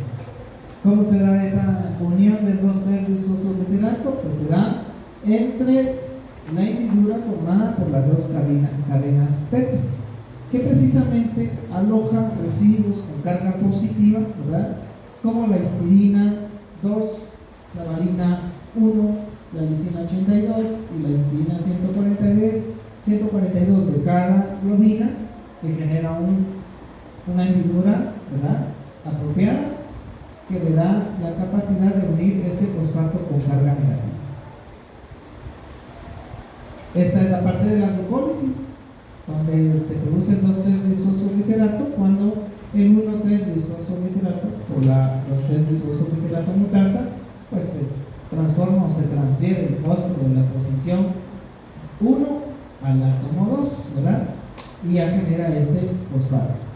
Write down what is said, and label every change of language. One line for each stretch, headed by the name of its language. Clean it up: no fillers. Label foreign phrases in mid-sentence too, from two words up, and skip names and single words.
Spanish: ¿Cómo se da esa unión del 2,3-bisfosfoglicerato? Pues se da entre la hendidura formada por las dos cadenas beta, que precisamente aloja residuos con carga positiva, ¿verdad?, como la histidina 2, la valina 1, la lisina 82 y la histidina 142 de cada globina, que genera una hendidura, ¿verdad?, apropiada, que le da la capacidad de unir este fosfato con carga negativa. Esta es la parte de la glucólisis, donde se produce el 2,3-bisfosfoglicerato cuando el 1,3-bisfosfoglicerato o la 2,3-bisfosfoglicerato mutasa pues se transforma o se transfiere el fósforo de la posición 1 al átomo 2, ¿verdad?, y ya genera este fosfato.